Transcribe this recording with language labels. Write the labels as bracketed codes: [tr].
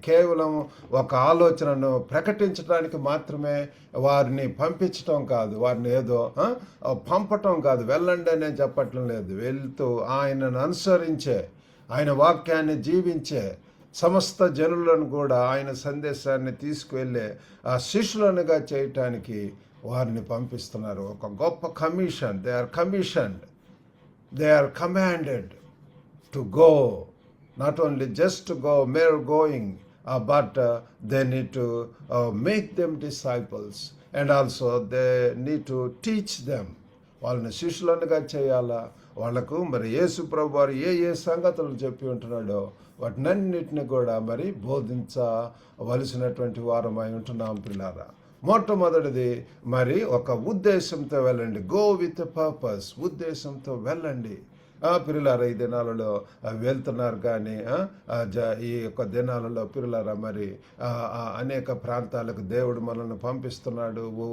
[te] కేవలం ఒక ఆలోచనను ప్రకటించడానికి మాత్రమే వారిని పంపించటం కాదు, వారిని ఏదో పంపటం కాదు, వెళ్ళండి అనే చెప్పటం లేదు. వెళుతూ ఆయనను అనుసరించే, ఆయన వాక్యాన్ని జీవించే సమస్త జనులను కూడా ఆయన సందేశాన్ని తీసుకువెళ్ళే ఆ శిష్యులనుగా చేయటానికి వారిని పంపిస్తున్నారు. ఒక గొప్ప commission. [en] They are commanded to go, not only just to go, mere going, but they need to make them disciples, and also they need to teach them. [te] వాళ్ళని శిష్యులనుగా చేయాలా. వాళ్ళకు మరి యేసు ప్రభు వారు ఏ ఏ సంగతులు చెప్పి ఉంటున్నాడో వాటినన్నిటిని కూడా మరి బోధించవలసినటువంటి వారమై ఉంటున్నాం. పిల్లారా, మొట్టమొదటిది మరి ఒక ఉద్దేశంతో వెళ్ళండి. [en] go with purpose, [te] ఉద్దేశంతో వెళ్ళండి. పిల్లలారా, ఈ దినాలలో వెళ్తున్నారు కానీ ఈ యొక్క దినాలలో పిల్లలారా మరి అనేక ప్రాంతాలకు దేవుడు మనల్ని పంపిస్తున్నాడు.